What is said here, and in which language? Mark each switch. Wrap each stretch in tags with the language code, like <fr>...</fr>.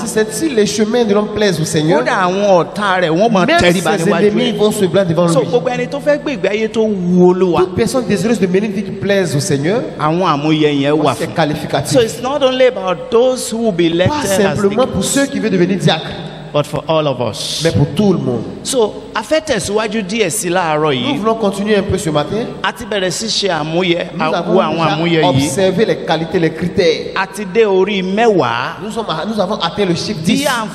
<fr>si les chemins de l'homme plaisent au Seigneur, même ses ennemis vont se plaindre devant lui. Toute personne désireuse de mener une vie qui plaise au Seigneur, c'est qualificatif.</fr> <en>So it's not only about those who will be elected,</en> <fr>pas simplement pour ceux qui veulent devenir diacres,</fr> <en>but for all of us.</en> <fr>Mais pour tout le monde.</fr> <en>So,</en> <fr>nous voulons continuer un peu ce matin. Nous avons déjà observé les qualités, les critères. Nous avons atteint le chiffre 10.</fr>